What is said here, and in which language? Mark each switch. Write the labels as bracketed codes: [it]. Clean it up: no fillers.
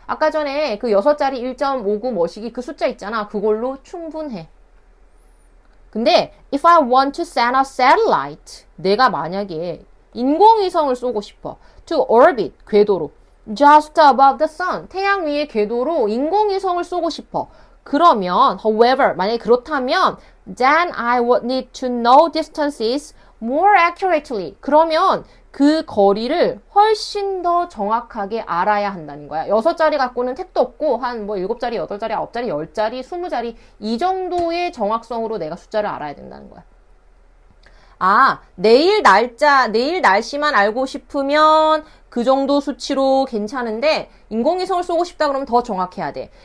[ko] 아까 전에 그 6자리 1.59 뭐시기 그 숫자 있잖아. 그걸로 충분해. 근데 [en] if I want to send a satellite. [ko] 내가 만약에 인공위성을 쏘고 싶어. [en] to orbit. [ko] 궤도로. [en] just above the sun. [ko] 태양 위의 궤도로 인공위성을 쏘고 싶어. 그러면 [en] however [ko] 만약에 그렇다면 [en] then I would need to know distances more accurately. [ko] 그러면 그 거리를 훨씬 더 정확하게 알아야 한다는 거야. 6자리 갖고는 택도 없고 한 뭐 7자리, 8자리, 9자리, 10자리, 20자리 이 정도의 정확성으로 내가 숫자를 알아야 된다는 거야. 아, 내일 날씨만 알고 싶으면 그 정도 수치로 괜찮은데 인공위성을 쏘고 싶다 그러면 더 정확해야 돼.